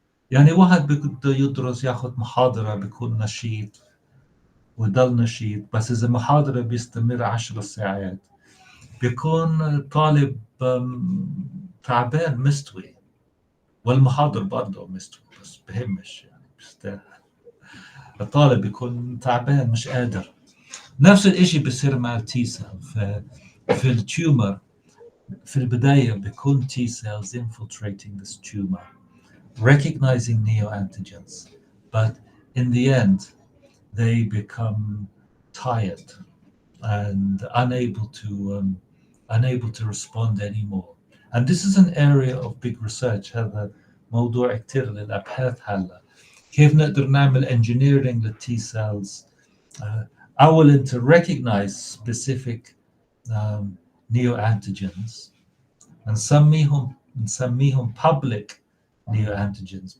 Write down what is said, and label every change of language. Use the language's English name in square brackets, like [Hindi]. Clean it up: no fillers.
[Arabic] يعني واحد بده يدرس ياخذ محاضرة بيكون نشيط ويضل نشيط، بس إذا محاضرة بيستمر 10 ساعات بيكون طالب تعبان مستوي، والمحاضر برضه مستوي بس بهمش يعني بيستاهل. الطالب بيكون تعبان مش قادر. نفس الاشي بيصير مع التي سيل. في التيومر في البداية بيكون [English] T cells infiltrating this tumor, recognizing neoantigens, but in the end they become tired and unable to respond anymore. And this is an area of big research. [Arabic] هذا موضوع كتير للأبحاث هلا، كيف نقدر نعمل engineering للT cells أولا [English] to recognize specific neoantigens [Arabic] نسميهم public neoantigens.